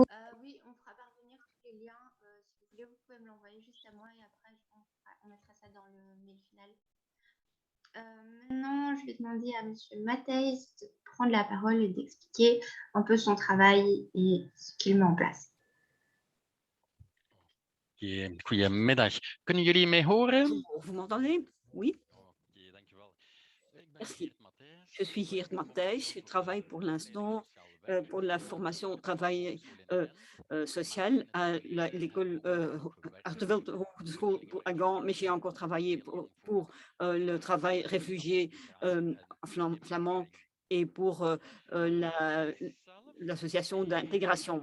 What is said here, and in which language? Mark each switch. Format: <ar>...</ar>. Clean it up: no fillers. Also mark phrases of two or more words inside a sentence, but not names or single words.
<fr>Oui, on fera parvenir tous les liens. Si vous voulez, vous pouvez me l'envoyer juste à moi et après, on mettra ça dans le mail final. Maintenant, je vais demander à Monsieur Matthijs de prendre la parole et d'expliquer un peu son travail et ce qu'il met en place.</fr> <nl>Goedemiddag. Kunnen jullie mij horen?</nl> <fr>Vous m'entendez? Oui,</fr> <nl>Oké, dankjewel. Ik ben</nl> <fr>merci. Geert Matthijs. Je suis Geert Matthijs. Je travaille pour l'instant pour la formation au travail social à l'école Harteveld Hogeschool à Gand, mais j'ai encore travaillé pour le travail réfugié flamand et pour l'association d'intégration.</fr>